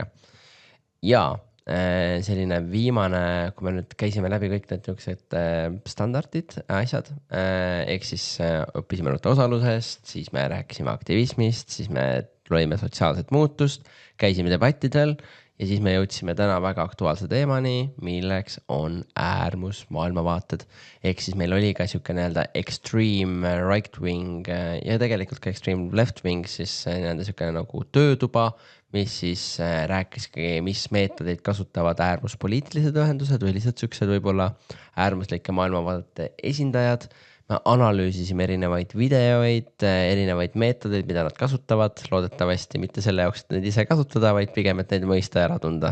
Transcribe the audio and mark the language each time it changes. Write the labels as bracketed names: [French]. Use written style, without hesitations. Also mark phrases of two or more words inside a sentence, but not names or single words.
[Estonian] Ja selline viimane, kui me nüüd käisime läbi kõik need niisugused standardid, asjad, ehk siis õppisime osalusest, siis me rääkisime aktivismist, siis me lõime sotsiaalset muutust, käisime debattidel ja siis me jõudsime täna väga aktuaalse teemani, milleks on äärmusmaailmavaated. Ehk siis meil oli ka niisugune nii-öelda [English] extreme right wing [Estonian] ja tegelikult ka [English] extreme left wing, [Estonian] siis niisugune nagu töötuba, mis siis rääkiski, mis meetodeid kasutavad äärmuspoliitilised ühendused või lihtsalt niisugused võib-olla äärmuslike maailmavaadete esindajad. Me analüüsisime erinevaid videoid, erinevaid meetodeid, mida nad kasutavad, loodetavasti mitte selle jaoks, et neid ise kasutada, vaid pigem, et neid mõista ära tunda.